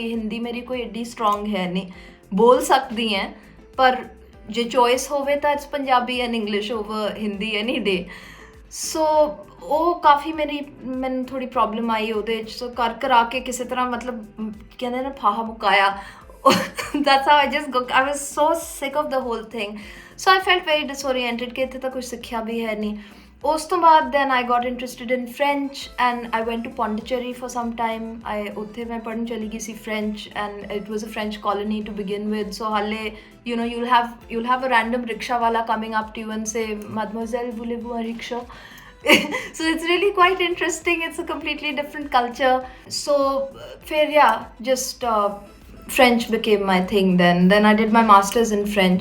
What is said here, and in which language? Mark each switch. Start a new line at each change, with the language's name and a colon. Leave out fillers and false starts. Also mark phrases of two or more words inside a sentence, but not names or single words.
Punjabi: ਹਿੰਦੀ ਮੇਰੀ ਕੋਈ ਐਡੀ ਸਟਰੋਂਗ ਹੈ ਨਹੀਂ, ਬੋਲ ਸਕਦੀ ਹੈ, ਪਰ ਜੇ ਚੋਇਸ ਹੋਵੇ ਤਾਂ
English: it's Punjabi and English over Hindi any day.
Punjabi: ਸੋ ਉਹ ਕਾਫੀ ਮੈਨੂੰ ਥੋੜੀ ਪ੍ਰੋਬਲਮ ਆਈ ਉਹਦੇ 'ਚ। ਸੋ ਕਰਾ ਕੇ ਕਿਸੇ ਤਰ੍ਹਾਂ ਮਤਲਬ ਕਹਿੰਦੇ ਨਾ ਫਾਹਾ ਮੁਕਾਇਆ।
English: that's how I was so sick of the whole thing. So I felt very disoriented
Punjabi: ਕਿ ਇੱਥੇ ਤਾਂ ਕੁਛ ਸਿੱਖਿਆ ਵੀ ਹੈ ਨਹੀਂ। ਉਸ ਤੋਂ ਬਾਅਦ
English: then I got interested in French and I went to Pondicherry for some time.
Punjabi: ਉੱਥੇ ਮੈਂ ਪੜ੍ਹਨ ਚਲੀ ਗਈ ਸੀ
English: French, and it was a French colony to begin with. So ਹਾਲੇ you know you'll have a random rickshaw wala coming up to you and say,
French: "Mademoiselle, voulez-vous un rickshaw?"
English: So it's really quite interesting. It's a completely different culture. So yeah, just French became my thing then I did my masters in French.